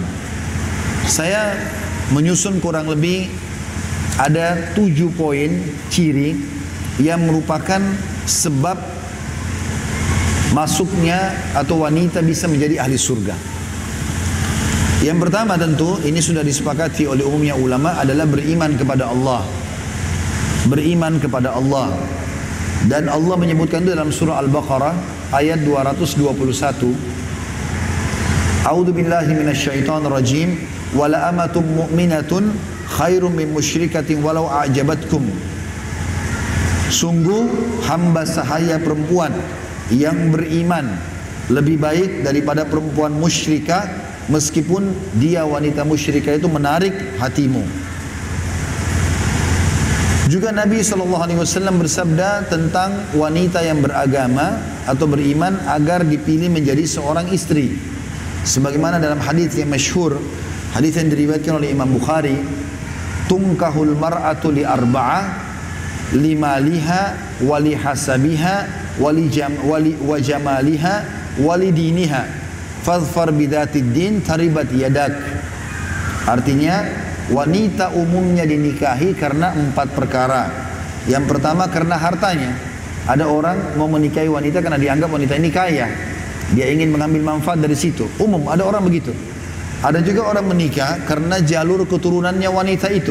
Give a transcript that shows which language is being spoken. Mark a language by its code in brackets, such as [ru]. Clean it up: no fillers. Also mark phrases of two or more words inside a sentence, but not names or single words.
[id] Saya menyusun kurang lebih ada 7 poin ciri yang merupakan sebab masuknya atau wanita bisa menjadi ahli surga. Yang pertama tentu ini sudah disepakati oleh umumnya ulama adalah beriman kepada Allah. Beriman kepada Allah. Dan Allah menyebutkan itu dalam surah Al-Baqarah ayat 221. [ar] أعوذ بالله من الشيطان الرجيم. ولأمة مؤمنة خير من مشركة ولو أعجبتكم. [id] Sungguh hamba sahaya perempuan yang beriman lebih baik daripada perempuan musyrikah meskipun dia wanita musyrikah itu menarik hatimu. Juga Nabi SAW bersabda tentang wanita yang beragama atau beriman agar dipilih menjadi seorang istri. Sebagaimana dalam hadis yang masyhur, hadis yang diriwayatkan oleh Imam Bukhari, [ar] تنكح المرأة لأربع لمالها ولحسبها ولجمالها ولدينها فاظفر بذات الدين تربت يداك. [id] Artinya wanita umumnya dinikahi karena 4 perkara. Yang pertama karena hartanya. Ada orang mau menikahi wanita karena dianggap wanita ini kaya, dia ingin mengambil manfaat dari situ. Umum ada orang begitu. Ada juga orang menikah karena jalur keturunannya wanita itu.